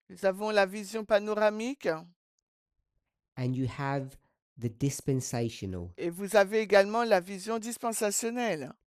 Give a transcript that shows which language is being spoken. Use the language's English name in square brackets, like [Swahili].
[French] Nous avons la vision panoramique [English] and you have the dispensational. [French] et vous avez également la vision dispensationnelle.